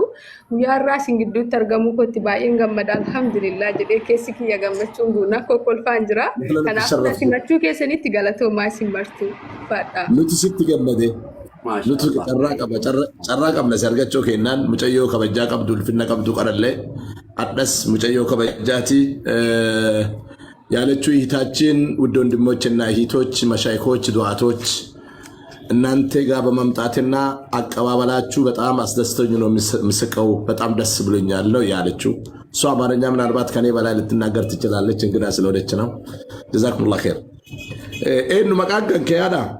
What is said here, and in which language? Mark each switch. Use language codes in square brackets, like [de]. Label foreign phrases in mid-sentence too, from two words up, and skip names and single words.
[om] Guyyaa irraa isin gidduutti argamuu kootti baay'een gammada alhamdulillah jedhee keessi kiyya gammachuun guunaa kokkolfaan jira. Kanaaf simachuu keessanitti galatoomaa isin martu fadha. Nuti sitti gammade. Nuti carraa qabna si argachuu kennaan mucayyoo kabajaa qabdu ulfinna qabdu qarallee addas mucayyoo kabajaati. [am] ያለችው እህታችን ውድ ወንድሞችና እህቶች መሻይኮች ዱዓቶች እናንተ ጋር በመምጣትና አቀባበላችሁ በጣም አስደስተኝ ነው ምስቀው በጣም ደስ ብሎኛል ነው ያለችው። እሷ አማርኛ ምናልባት ከኔ በላይ ልትናገር ትችላለች እንግዳ ስለወደች ነው። [ar] جزاكم الله خير። [am] ኤኑ መቃገን ከያዳ